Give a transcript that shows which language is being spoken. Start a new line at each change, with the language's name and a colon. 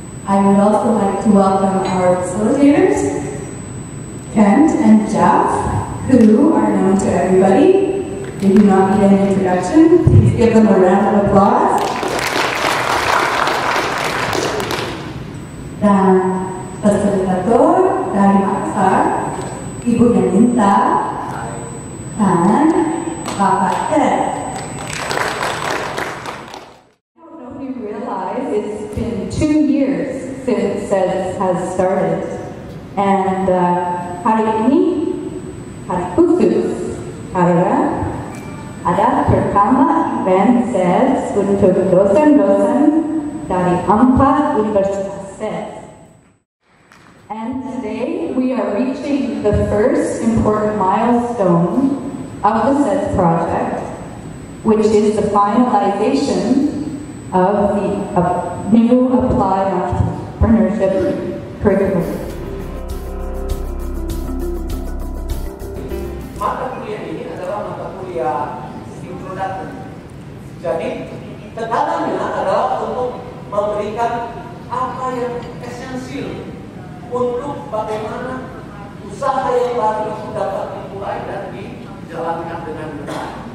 English: I would also like to welcome our facilitators, Kent and Jeff, who are known to everybody. They do not need an introduction. Please give them a round of applause.
Indonesian: Dan fasilitator dari Makassar, Ibu Yaninta dan Bapak Ted.
English: I don't know if you realize it's been 2 years since SEDS has started.
Indonesian: And hari ini, hari khusus, karena ada pertama event SEDS untuk dosen-dosen dari 4 universitas SEDS.
English: And today we are reaching the first important milestone of the SEDS project, which is the finalization of the new Applied Entrepreneurship Curriculum.
Indonesian: Mata kuliah ini adalah mata kuliah introductory. Jadi tekanannya adalah untuk memberikan apa yang esensial untuk bagaimana usaha yang baru dapat dimulai dan dijalankan dengan benar.